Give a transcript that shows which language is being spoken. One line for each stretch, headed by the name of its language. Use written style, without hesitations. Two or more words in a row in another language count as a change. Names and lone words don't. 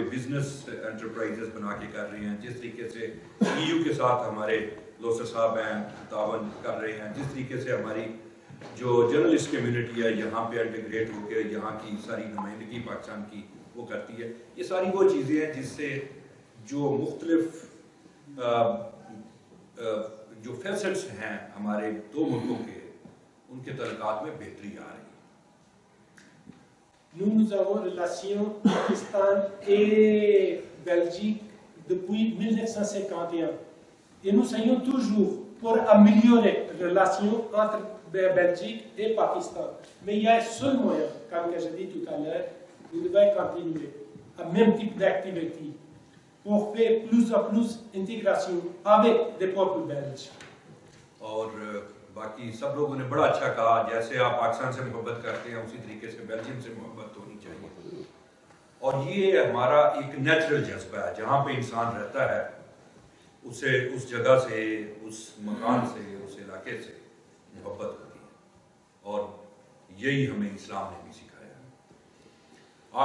English: business enterprises
Urdu: بنا کے کر رہے ہیں، جس طریقے سے EU کے ساتھ ہمارے لوسر صاحب ہیں تعاون کر رہے ہیں، جس طریقے سے ہماری جو
English: journalist community
Urdu: ہے یہاں پہ انٹیگریٹ ہو کے یہاں کی ساری نمائندگی پاکستان کی وہ کرتی ہے، یہ ساری وہ چیزیں ہیں جس سے جو مختلف جو فیسٹس ہیں ہمارے دو ملکوں کے، ان کے تعلقات میں بہتری آ رہی ہے۔
French: Nous avons une relation Pakistan et Belgique depuis 1951. Et nous essayons toujours pour améliorer les relations entre Belgique et Pakistan. Mais il y a un seul moyen, comme j'ai dit tout à l'heure, vous devez continuer à même type d'activité pour faire plus en plus d'intégration avec les peuples belges.
Urdu: اور باقی سب لوگوں نے بڑا اچھا کہا، جیسے آپ پاکستان سے محبت کرتے ہیں اسی طریقے سے بیلجیم سے محبت ہونی چاہیے، اور یہ ہمارا ایک نیچرل جذبہ ہے، جہاں پہ انسان رہتا ہے اسے اس جگہ سے، اس مکان سے، اس علاقے سے محبت ہوتی ہے، اور یہی ہمیں اسلام نے بھی سکھایا ہے۔